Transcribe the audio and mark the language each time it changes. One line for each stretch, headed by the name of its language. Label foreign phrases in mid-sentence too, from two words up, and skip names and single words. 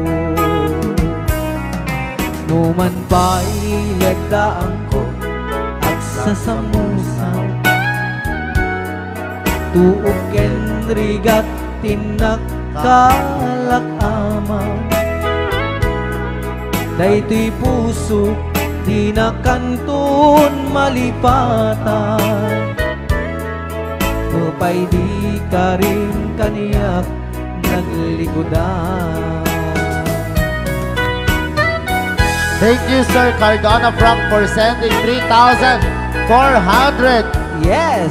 Iloko: Numan pa'y legdaan ko at sasamusaw, tuok ken rigat tinakkalak amaw. Daytoy puso di na kanton malipatan, nupay di ka rin kaniyak naglikodan.
English: Thank you, Sir Cardona Frank, for sending 3,400 Yes!